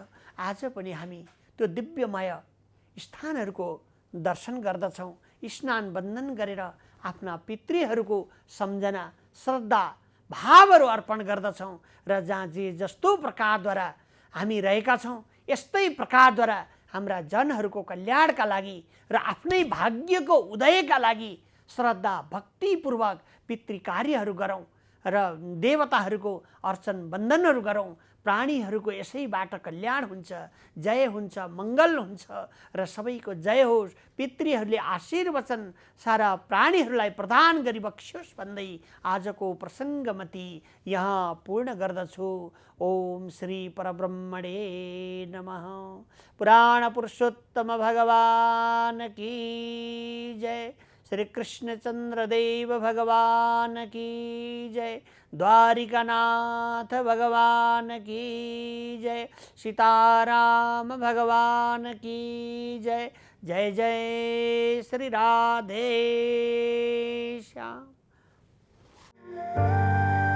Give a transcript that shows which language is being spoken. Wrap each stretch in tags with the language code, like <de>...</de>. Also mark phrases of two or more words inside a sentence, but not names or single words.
<ne>आज पनि हामी त्यो दिव्यमय स्थानहरूको दर्शन गर्दछौँ, स्नान वन्दन गरेर आफ्ना पितृहरूको सम्झना श्रद्धा भावहरू अर्पण गर्दछौँ र जहाँ जे जस्तो प्रकारद्वारा हामी रहेका छौँ यस्तै प्रकारद्वारा हाम्रा जनहरूको कल्याणका लागि र आफ्नै भाग्यको उदयका लागि श्रद्धा भक्तिपूर्वक पितृ कार्यहरू गरौँ र देवताहरूको अर्चन वन्दनहरू गरौँ। प्राणीहरूको यसैबाट कल्याण हुन्छ, जय हुन्छ, मङ्गल हुन्छ र सबैको जय होस्। पितृहरूले आशीर्वचन सारा प्राणीहरूलाई प्रदान गरी बक्स्योस् भन्दै आजको प्रसङ्गमति यहाँ पूर्ण गर्दछु।</ne> <sa>ओम श्री परब्रह्मणे नमः।</sa> <hi>पुराण पुरुषोत्तम भगवान की जय। श्री कृष्णचंद्र देव भगवान की जय। द्वारिकानाथ भगवान की जय। सीताराम भगवान की जय। जय जय श्री राधे श्याम।</hi>